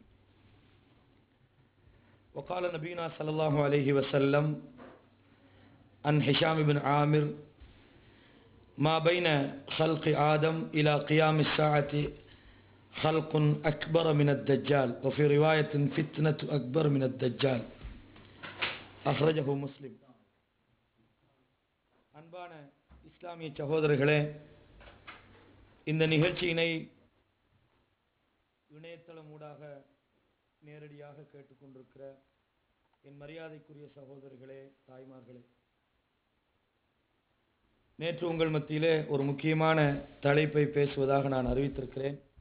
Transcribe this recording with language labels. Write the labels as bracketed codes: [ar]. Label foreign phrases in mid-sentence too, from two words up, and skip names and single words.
[ar] وقال نبينا صلى الله عليه وسلم عن هشام بن عامر ما بين خلق آدم إلى قيام الساعة خلق أكبر من الدجال وفي رواية فتنة أكبر من الدجال أخرجه مسلم. [ta] அன்பான இஸ்லாமிய சகோதரர்களே, இந்த நிகழ்ச்சியினை இணையதளம் ஊடாக நேரடியாக கேட்டுக்கொண்டிருக்கிற என் மரியாதைக்குரிய சகோதரர்களே, தாய்மார்களே, நேற்று உங்கள் மத்தியிலே ஒரு முக்கியமான தலைப்பை பேசுவதாக நான் அறிவித்திருக்கிறேன்.